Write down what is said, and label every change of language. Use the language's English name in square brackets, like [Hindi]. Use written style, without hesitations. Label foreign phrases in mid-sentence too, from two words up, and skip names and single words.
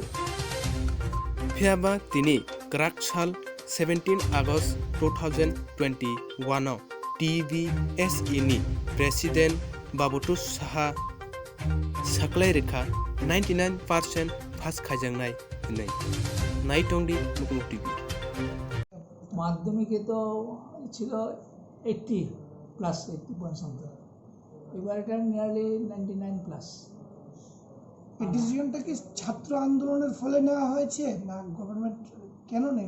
[Kok Borok] Phiaba tini krak sal 17 August 2021 o Tbse ni President Babutus Saha saklai rekha 99% pass khaijangnai hinai. Naitongdi Mukmuk TV. [Bangla] মাধ্যমিকে তো ছিল 80 প্লাস 80 something, এবার এটা নিয়ারলি 99 প্লাস। এই ডিসিশনটা কি ছাত্র আন্দোলনের ফলে নেওয়া হয়েছে না গভর্নমেন্ট কেন নেবে?